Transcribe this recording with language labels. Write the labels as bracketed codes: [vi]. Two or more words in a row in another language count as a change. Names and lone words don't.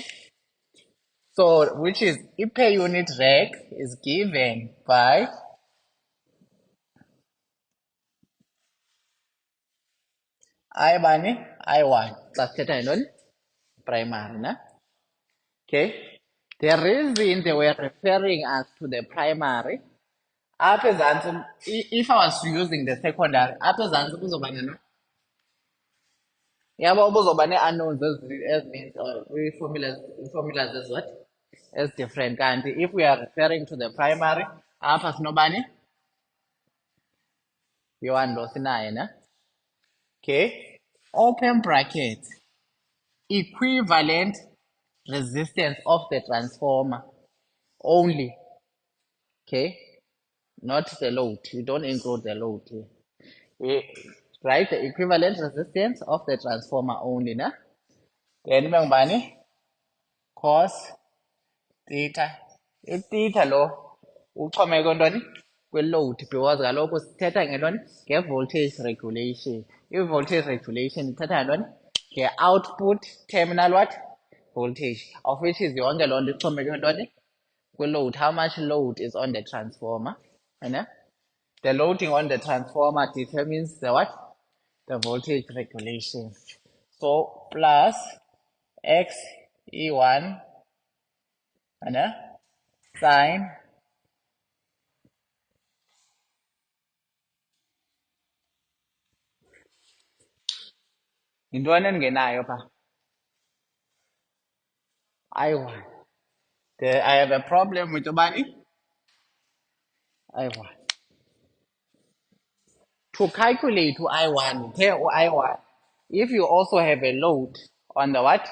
[en] So, which is per unit reg is given by I bani I1 plus theta and primary. Na? Okay. The reason they were referring us to the primary, after that, if I was using the secondary, after that, [xh] yabo kuzoba nee-unknowns ezininzi or ii-formulas [en] is what? As different. Kanti if we are referring to the primary, [xh] apha sinobani? Yi-one lo sinayo, na? [en] Okay. Open bracket. Equivalent resistance of the transformer only. Okay. Not the load. You don't include the load here. Right? The equivalent resistance of the transformer only, na? Then bangibani? Cos theta. [xh] I-theta lo uxhomeke ntoni? Kwi-load because kaloku sithetha ngentoni? Nge-voltage regulation. I-voltage regulation ithetha ngentoni? [en] Nge-output terminal what? Voltage, of which is [xh] yonke loo nto ixhomeke ntoni? Kwi-load. [en] How much load is on the transformer? Right? The loading on the transformer determines the what? The voltage regulation. So plus x E1 sine [xh] yintoni endingenayo pha? [en] I1. I have a problem with ubani? I1. To calculate I1, I1, if you also have a load on the what?